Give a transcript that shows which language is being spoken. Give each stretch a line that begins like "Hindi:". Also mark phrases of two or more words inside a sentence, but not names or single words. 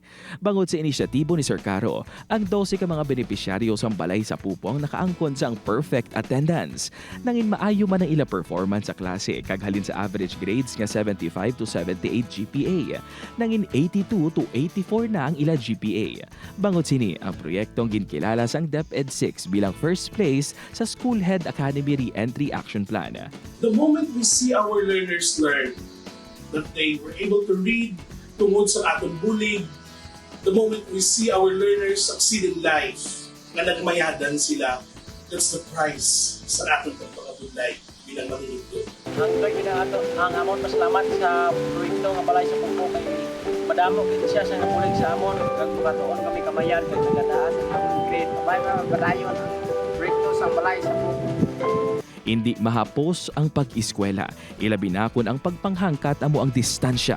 Hiligaynon: Bangod sa inisyatibo ni Sir Caro, ang 12 ka mga benepisyaryo sang balay sa Pupo ang nakaangkon sa ang
English: perfect attendance.
Hiligaynon: Nangin maayo man ang ila performance sa klase kag halin sa
English: average grades
Hiligaynon: nga 75 to 78 GPA. Nangin 82 to 84 na ang ila GPA. Bangod sini, ang proyektong ginkilala sang DepEd 6 bilang
English: first place
Hiligaynon: sa School Head Academy Re-Entry Action Plan.
English: The moment we see our learners learn, that they were able to read
Cebuano: tungod sa atong bulig,
English: the moment we see our learners succeed in life,
Cebuano: nga nagmayadan sila,
English: that's the prize
Cebuano: sa atong pagpakabudlay bilang manunugdo.
Hiligaynon: Ang amon pasalamat sa proyekto nga balay sa Pupo kay madamo gid siya sa nabulig sa amon kag makatuon kami kamayan kay nagandaan ang grade abay na padayon ang proyekto sa balay sa Pupo. Hindi mahapos ang pag-eskwela, ilabi na kun ang pagpanghangkat amo ang distansya.